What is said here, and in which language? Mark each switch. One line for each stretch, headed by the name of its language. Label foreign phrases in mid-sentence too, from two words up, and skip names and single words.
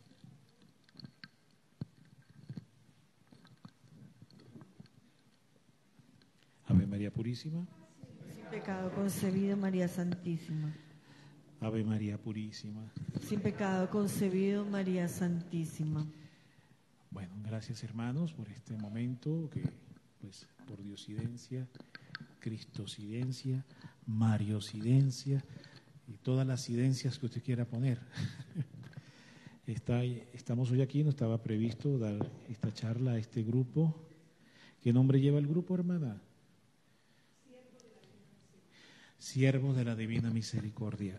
Spanish: Ave María Purísima. Sin pecado concebido, María Santísima. Ave María Purísima. Sin pecado concebido, María Santísima. Bueno, gracias hermanos por este momento que, pues, por diosidencia, cristosidencia, mariosidencia y todas las idencias que usted quiera poner. Estamos hoy aquí, no estaba previsto dar esta charla a este grupo. ¿Qué nombre lleva el grupo, hermana? Siervos de la Divina Misericordia.